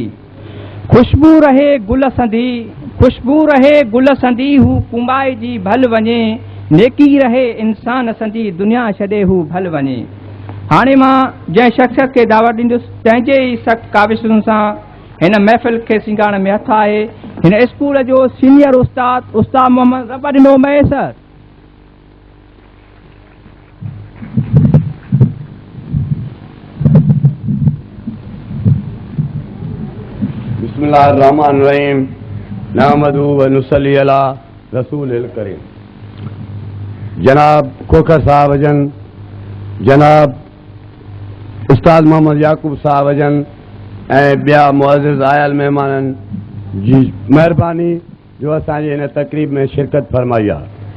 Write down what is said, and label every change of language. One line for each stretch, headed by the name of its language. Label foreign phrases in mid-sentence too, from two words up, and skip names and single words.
Sindhi: खुशबू रहे गुल संदी हू कुंबाए जी भल वञे, नेकी रहे इंसान संदी दुनिया छॾे हू भल वञे। हाणे मां जंहिं शख़्स खे दावत ॾींदुसि तंहिंजे ई सख़्त काविशुनि सां हिन महफ़िल खे सिंगारण में हथ आहे हिन स्कूल जो सीनियर उस्ताद मोहम्मद रबडिनो मैसर।
Arabic: بسم الله الرحمن الرحيم نحمده و نصلي على رسوله الكريم.
Sindhi: जनाब खोखर साहब जन, जनाब उस्ताद मोहम्मद याकूब साहब जन ऐं ॿिया मुअज़्ज़िज़ आयल महिमाननि जी महिरबानी जो असांजे हिन तक़रीब में शिरकत फरमाई आहे।